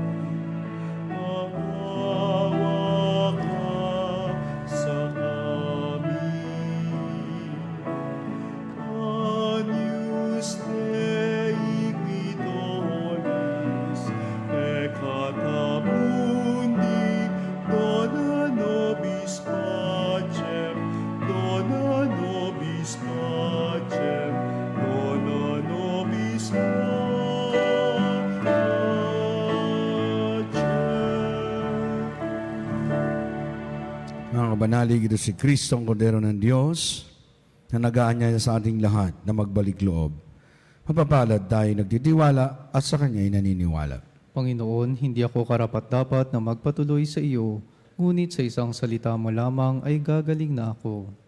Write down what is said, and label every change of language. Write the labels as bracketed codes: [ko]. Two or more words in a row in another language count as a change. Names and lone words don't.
[tl] Maawa ka sa amin. [la] Agnus Dei Quitoris, peccata mundi, dona nobis pacem, dona nobis pacem, dona nobis pacem. [tl] Mga kabanalig, ito si Kristo ang Kordero ng Diyos na nag-aanyaya sa ating lahat na magbalik loob. Mapapalad tayo nagtitiwala at sa Kanya'y naniniwala. Panginoon, hindi ako karapat-dapat na magpatuloy sa iyo, ngunit sa isang salita mo lamang ay gagaling na ako.